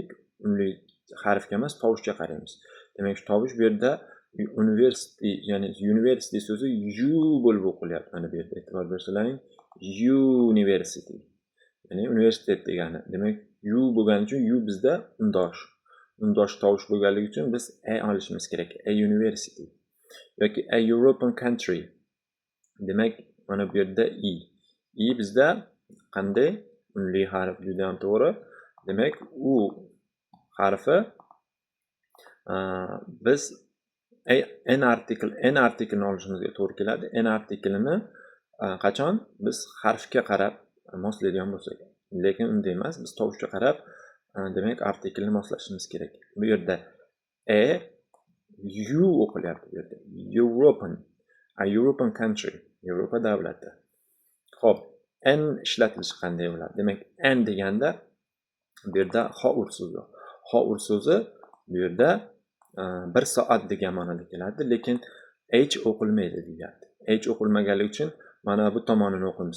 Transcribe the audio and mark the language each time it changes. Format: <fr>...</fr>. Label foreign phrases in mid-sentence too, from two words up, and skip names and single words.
<uz>Unli harfga emas, tovushga qaraymiz. Demak, shu tovush bu yerda university, ya'ni university so'zi U bo'lib o'qilyapti. Mana bu yerda e'tibor bersalaring, university. Ya'ni universitet degani. Demak, U bo'lgani uchun U bizda undosh. Undosh tovush bo'lganligi uchun biz a olishimiz kerak.</uz> <en>A university yoki a European country.</en> <uz>Demak, mana bu yerda i bizda qanday? Unli harf, juda ham to'g'ri. Demak, u harfi biz n artiklini olishimizga to'g'ri keladi. N artiklini qachon biz harfga qarab moslaydigan bo'lsak. Lekin unday emas, biz tovushga qarab demak artiklni moslashimiz kerak. Bu yerda U o'qilyapti bu yerda.</uz> <en>European country,</en> <uz>Yevropa davlati. Xo'p, n ishlatilishi qanday bo'ladi? Demak, n deganda bu yerda hour so'zi. Hour so'zi bu yerda 1 soat degan ma'noda keladi, lekin h o'qilmaydi deyapti. H o'qilmaganligi uchun mana bu tomonini o'qiymiz.</uz>